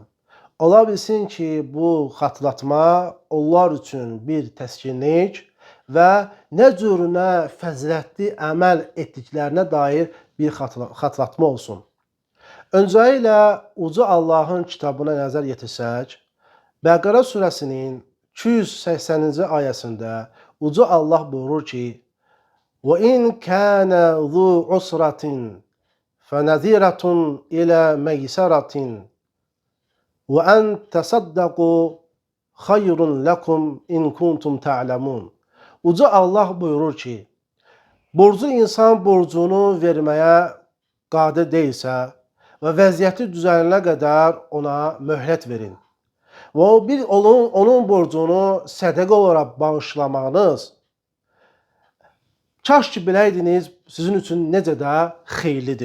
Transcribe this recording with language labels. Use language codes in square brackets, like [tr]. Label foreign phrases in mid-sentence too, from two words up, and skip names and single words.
[az] Ola bilsin ki, bu xatırlatma onlar üçün bir təskinlik və nə cürünə fəzilətli əməl etdiklərinə dair bir xatırlatma olsun. Öncəliklə Uca Allahın kitabına nəzər yetirsək, Bəqərə surəsinin 280-ci ayəsində Uca Allah buyurur ki, [ar] وَإِنْ كَانَ ذُو عُسْرَةٍ فَنَذِيرَةٌ إِلَى مَيْسَرَةٍ وَأَنْ تَصَدَّقُوا خَيْرٌ لَكُمْ إِنْ كُنْتُمْ تَعْلَمُونَ. [az] Uca Allah buyurur ki, borcu insan borcunu verməyə qadir deyilsə və vəziyyəti düzələnə qədər ona möhlət verin. Və onun borcunu sədəqə olaraq bağışlamağınız, kaş ki biləydiniz sizin üçün necə də xeyirlidir.